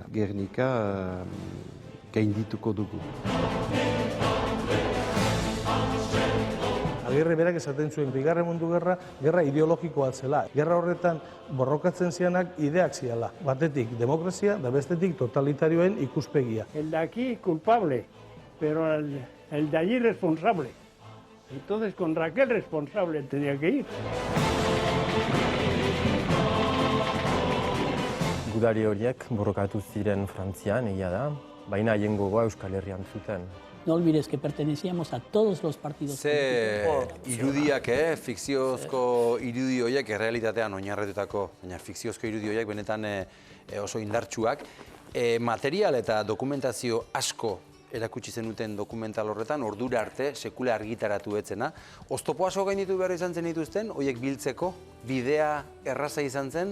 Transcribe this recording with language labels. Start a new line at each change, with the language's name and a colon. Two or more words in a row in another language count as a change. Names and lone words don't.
Basque: Gernika gaindituko dugu. Agirre berak esaten zuen, Bigarren Mundu Gerra, gerra ideologikoa zela. Gerra horretan borrokatzen zianak ideak ziala. Batetik demokrazia, da bestetik totalitarioen ikuspegia.
Spanish: El de aquí culpable, pero el de allí responsable. Entonces, ¿contra qué responsable tenía que ir?
Basque: Gudari horiek borrokatu ziren Frantzian, egia da, baina haien gogoa Euskal Herrian zuten.
Spanish: No olvides que pertenecíamos a todos los partidos políticos.
Basque: Irudiak, fikziozko irudi horiek, errealitatean oinarretutako, baina fikziozko irudi horiek benetan oso indartsuak. Material eta dokumentazio asko erakutsi zenuten dokumental horretan, ordura arte, sekula argitaratu etzena. Oztopo asko gainditu behar izan zen dituzten, horiek biltzeko, bidea erraza izan zen?